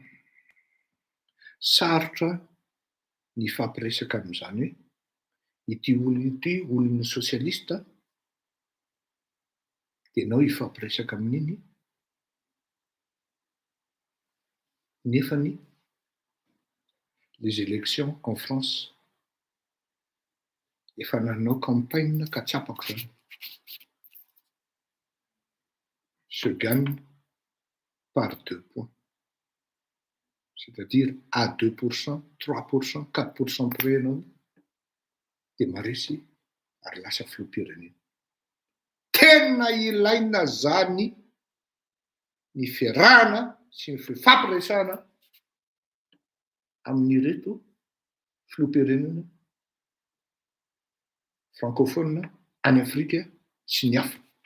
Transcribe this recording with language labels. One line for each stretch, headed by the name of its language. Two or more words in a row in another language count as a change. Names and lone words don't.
Malagasy: Sarotra ny fampiresaka amin'izany hoe ity olona sosialista dia ianao ifampiresaka amin'iny nefany
French: les élections en France
Malagasy: efa nanao campagne ka tsapako zany.
French: Se gagne par 2 points. C'est-à-dire à 2%, 3%, 4% près
Malagasy: ianao dia maresy ary lasa filoham-pirenena. Tena ilaina zany ny fiarahana sy ny fifampiresahana amin'ireto filoham-pirenena francophone any Afrika sy ny hafa.